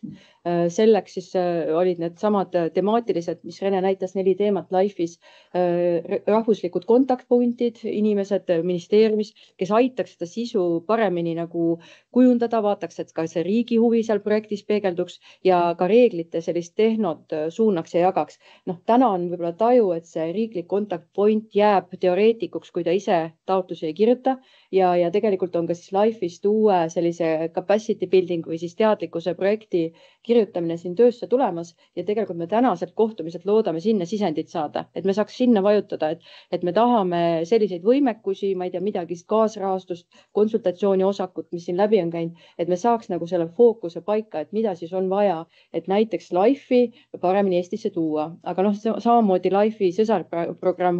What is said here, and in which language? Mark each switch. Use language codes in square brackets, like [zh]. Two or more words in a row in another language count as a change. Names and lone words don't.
[et] Selleks siis olid need samad temaatilised, mis Rene näitas 4 teemat LIFE-is, rahvuslikud kontaktpunktid, inimesed ministeeriumis, kes aitaks seda sisu paremini nagu kujundada, vaataks, et ka see riigi huvi seal projektis peegelduks ja ka reeglite sellist tehnot suunaks ja jagaks. Täna on võib-olla taju, et see riiklik kontaktpoint jääb teoreetikuks, kui ta ise taotlusi ei kirjuta ja tegelikult on ka siis LIFE-ist uue sellise [en] capacity building [et] või siis teadlikkuse projekti kirjutamine siin töösse tulemas ja tegelikult me tänased kohtumised loodame sinna sisendit saada, et me saaks sinna vajutada, et me tahame selliseid võimekusi, ma ei tea, midagi kaasrahastust, konsultatsiooni osakut, mis siin läbi on käinud, et me saaks nagu selle fookuse paika, et mida siis on vaja, et näiteks LIFE-i paremini Eestisse tuua, aga samamoodi LIFE-i sõsarprogramm